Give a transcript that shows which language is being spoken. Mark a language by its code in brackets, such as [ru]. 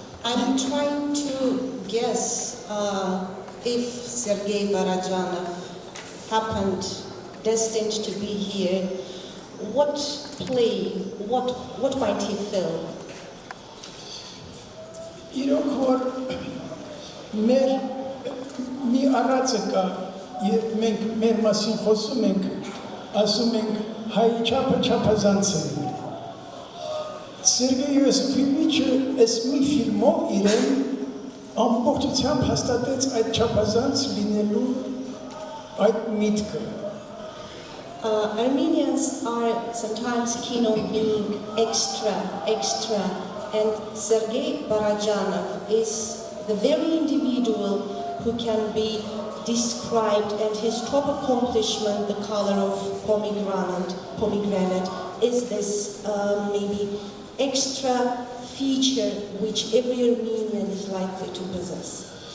[en] I'm trying to guess if Sergei Parajanov happened, destined to be here, what might he feel? [hy] Իրոք որ մեր մի առածը կա, երբ մենք մեր մասին խոսում ենք, ասում ենք հայ չափը չափազանց է։ Սերգեյ Յոսիֆովիչը այս մի ֆիլմով իրեն ամբողջությամբ հաստատեց այդ չափազանց լինելու այդ միտքը։ [en] Armenians are sometimes keen on being extra, and Sergei Parajanov is the very individual who can be described, and his top accomplishment, the color of pomegranate, is this maybe extra feature which every Armenian is likely to possess.